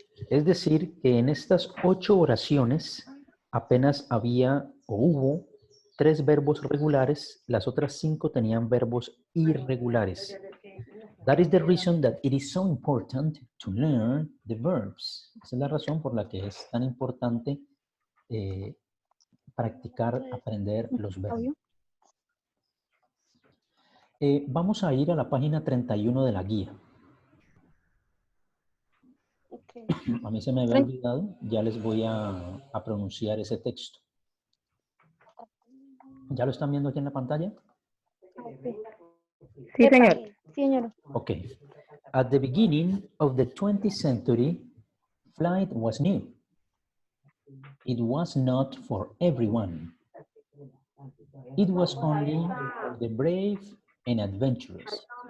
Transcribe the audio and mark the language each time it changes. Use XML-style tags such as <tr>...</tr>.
<es>Es decir, que en estas 8 oraciones apenas había o hubo 3 verbos regulares, las otras 5 tenían verbos irregulares.</es> <en>That is the reason that it is so important to learn the verbs.</en> <es>Esa es la razón por la que es tan importante practicar, aprender los verbos. Vamos a ir a la página 31 de la guía. A mí se me había olvidado, ya les voy a pronunciar ese texto. ¿Ya lo están viendo aquí en la pantalla? Sí, señor. Sí, señor.</es> <en>Okay. At the beginning of the 20th century, flight was new. It was not for everyone. It was only for the brave and adventurous.</en>